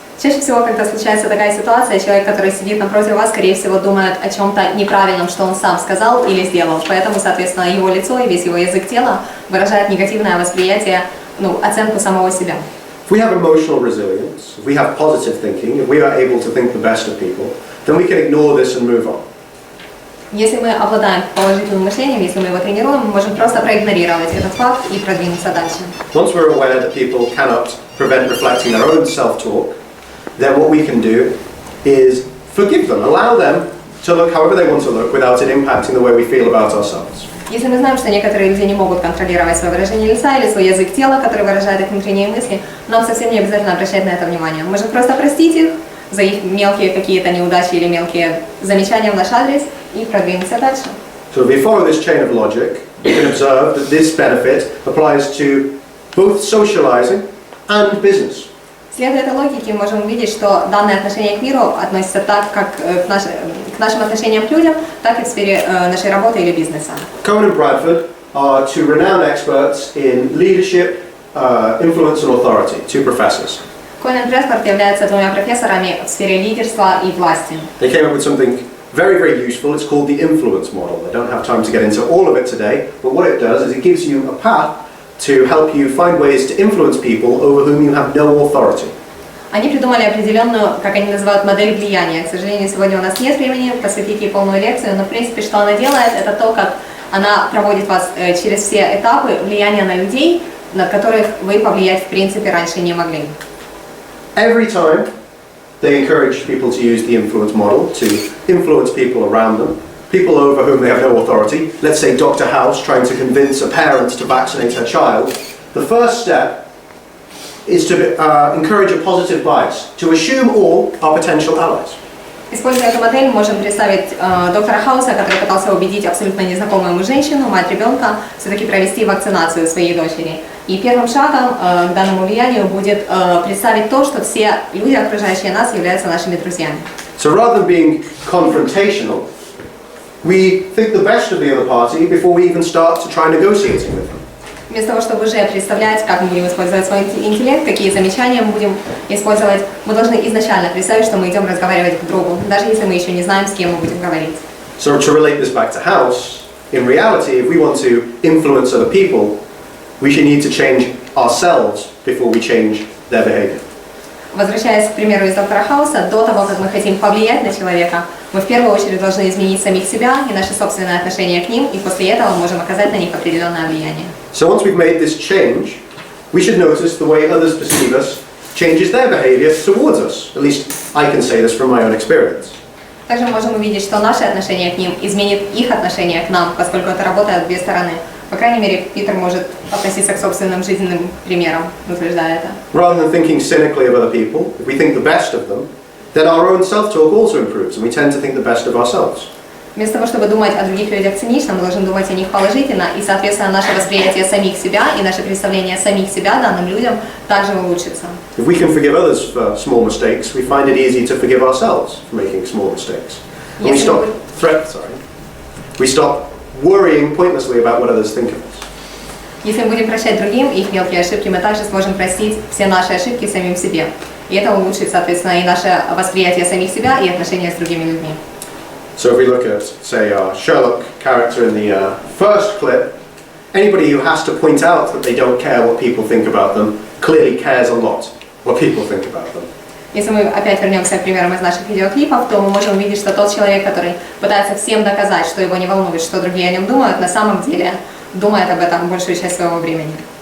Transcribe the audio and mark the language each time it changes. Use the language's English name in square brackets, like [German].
[Russian] Чаще всего, когда случается такая ситуация, человек, который сидит напротив вас, скорее всего, думает о чем-то неправильном, что он сам сказал или сделал. Поэтому, соответственно, его лицо и весь его язык тела выражает негативное восприятие, оценку самого себя. [English] If we have emotional resilience, if we have positive thinking, if we are able to think the best of people, then we can ignore this and move on. [Russian] Если мы обладаем положительным мышлением, если мы его тренируем, мы можем просто проигнорировать этот факт и продвинуться дальше. [English] Once we're aware that people cannot prevent reflecting their own self-talk, then what we can do is forgive them, allow them to look however they want to look without it impacting the way we feel about ourselves. [Russian] Если мы знаем, что некоторые люди не могут контролировать свое выражение лица или свой язык тела, который выражает их внутренние мысли, нам совсем не обязательно обращать на это внимание. Мы можем просто простить их за их мелкие какие-то неудачи или мелкие замечания в наш адрес и продвинуться дальше. [English] So if we follow this chain of logic, we can observe that this benefit applies to both socializing and business. [Russian] Следуя этой логике, мы можем увидеть, что данное отношение к миру относится так, как к нашим отношениям к людям, так и в сфере нашей работы или бизнеса. [English] Cohen and Bradford are two renowned experts in leadership, influence and authority, two professors. [Russian] Коэн и Брэдфорд являются двумя профессорами в сфере лидерства и власти. [English] They came up with something very, very useful. It's called the influence model. I don't have time to get into all of it today, but what it does is it gives you a path to help you find ways to influence people over whom you have no authority. [Russian] Они придумали определенную, как они называют, модель влияния. К сожалению, сегодня у нас нет времени посвятить ей полную лекцию, но в принципе, что она делает, это то, как она проводит вас через все этапы влияния на людей, на которых вы повлиять в принципе раньше не могли. [English] Every time they encourage people to use the influence model to influence people around them, people over whom they have no authority. Let's say Dr. House trying to convince a parent to vaccinate her child. The first step is to encourage a positive bias, to assume all are potential allies. [Russian] Используя эту модель, мы можем представить доктора Хауса, который пытался убедить абсолютно незнакомую ему женщину, мать ребенка, все-таки провести вакцинацию своей дочери. И первым шагом к данному влиянию будет представить то, что все люди, окружающие нас, являются нашими друзьями. [English] So rather than being confrontational, we think the best of the other party before we even start to try negotiating with them. [Russian] Вместо того, чтобы уже представлять, как мы будем использовать свой интеллект, какие замечания мы будем использовать, мы должны изначально представить, что мы идем разговаривать к другу, даже если мы еще не знаем, с кем мы будем говорить. [English] So to relate this back to House, in reality, if we want to influence other people, we should need to change ourselves before we change their behavior. [Russian] Возвращаясь к примеру из доктора Хауса, до того, как мы хотим повлиять на человека, мы в первую очередь должны изменить самих себя и наше собственное отношение к ним, и после этого можем оказать на них определенное влияние. [English] So once we've made this change, we should notice the way others perceive us changes their behavior towards us. At least I can say this from my own experience. [Russian] Также можем увидеть, что наше отношение к ним изменит их отношение к нам, поскольку это работает в две стороны. По крайней мере, Питер может относиться к собственным жизненным примерам, утверждая это. [English] Rather than thinking cynically of other people, if we think the best of them, then our own self-talk also improves, and we tend to think the best of ourselves. [Russian] Вместо того, чтобы думать о других людях цинично, мы должны думать о них положительно, и, соответственно, наше восприятие самих себя и наше представление самих себя данным людям также улучшится. [English] If we can forgive others for small mistakes, we find it easy to forgive ourselves for making small mistakes. And we stop worrying pointlessly about what others think of us. [Russian] Если мы будем прощать другим их мелкие ошибки, мы также сможем простить все наши ошибки самим себе. И это улучшит, соответственно, и наше восприятие самих себя и отношения с другими людьми. [English] So if we look at, say, our Sherlock character in the first clip, anybody who has to point out that they don't care what people think about them clearly cares a lot what people think about them. [Russian] Если мы опять вернемся к примерам из наших видеоклипов, то мы можем увидеть, что тот человек, который пытается всем доказать, что его не волнует, что другие о нем думают, на самом деле думает об этом большую часть своего времени.